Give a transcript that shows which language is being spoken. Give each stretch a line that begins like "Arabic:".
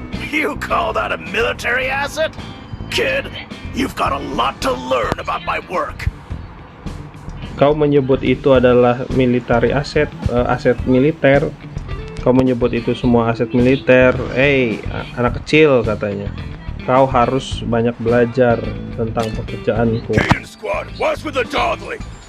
English: You call that a military asset? Kid, you've got a lot to learn about my work.
Indonesian: Kau menyebut itu adalah
English: military asset,
Indonesian: aset militer. Kau menyebut itu semua aset militer. Anak kecil katanya. Kau harus banyak belajar tentang pekerjaanku.
English: Kaiden Squad, what's with the dawdling?